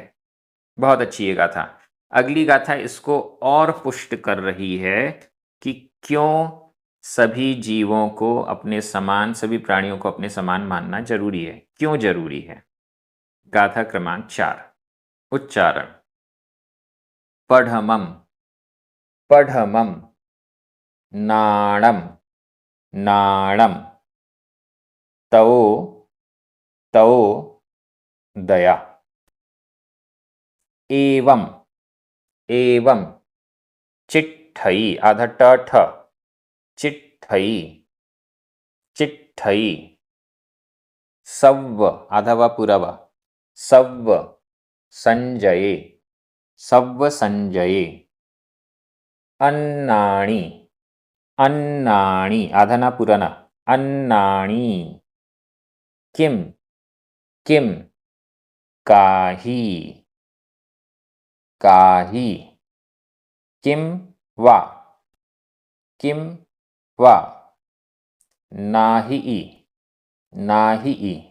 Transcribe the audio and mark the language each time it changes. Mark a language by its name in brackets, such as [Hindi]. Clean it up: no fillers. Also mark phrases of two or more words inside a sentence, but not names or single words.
[Hindi] बहुत अच्छी ये गाथा। अगली गाथा इसको और पुष्ट कर रही है कि क्यों सभी जीवों को अपने समान, सभी प्राणियों को अपने समान मानना जरूरी है, क्यों जरूरी है। गाथा क्रमांक 4। उच्चारण। [Prakrit languages] पढ़मम, पढ़मम, नाणम, नाणम, तौ, तौ, दया। एवं, एवं, चिट्ठई, [Hindi] आधा ट ठ, [Prakrit languages] चिट्ठई, चिट्ठई। सव्व, [Hindi] आधा व पूरा व, [Prakrit languages] सव्व संजये, सव्व संजये। अन्नाणि, अन्नाणि, [Hindi] आधा ना पूरा ना, [Prakrit languages] अन्नाणि। किम, किम, काही, काही। किम वा, किम वा। नाही, नाही।